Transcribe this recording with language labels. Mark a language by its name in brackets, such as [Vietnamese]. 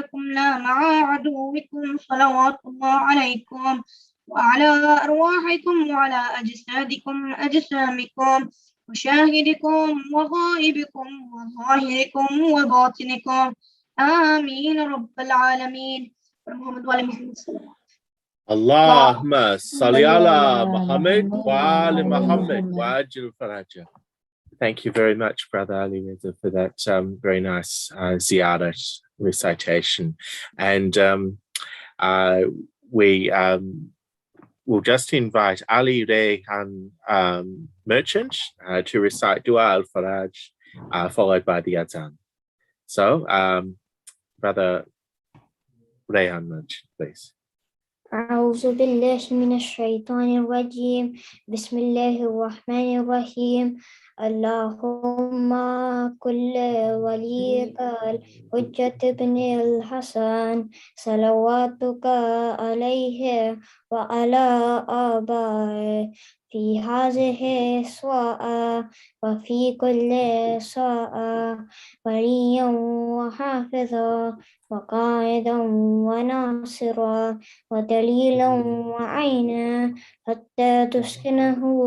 [Arabic] لا مع عدوكم صلوات الله عليكم وعلى أرواحكم وعلى أجسادكم أجسامكم وشاهدكم وغائبكم وظاهركم وباطنكم آمين رب العالمين محمد وعلى محمد صلى الله عليه وسلم اللهم صل على Muhammad wa ali Muhammad wa ajil faraja. [English] Thank you very much, Brother Ali Reza, for that very nice ziyarat recitation. And we will just invite Ali Rayhan Merchant to recite Dua al-Faraj, followed by the Adhan. So, Brother Rayhan Merchant, please. [Arabic] أعوذ بالله من الشيطان الرجيم بسم الله الرحمن الرحيم اللهم كل وليك الحجة بن الحسن صلواتك عليه وعلى آبائه في هذه الساعة وفي كل ساعة وليا وحافظا وقائدا وناصرا ودليلا وعينا حتى تسكنه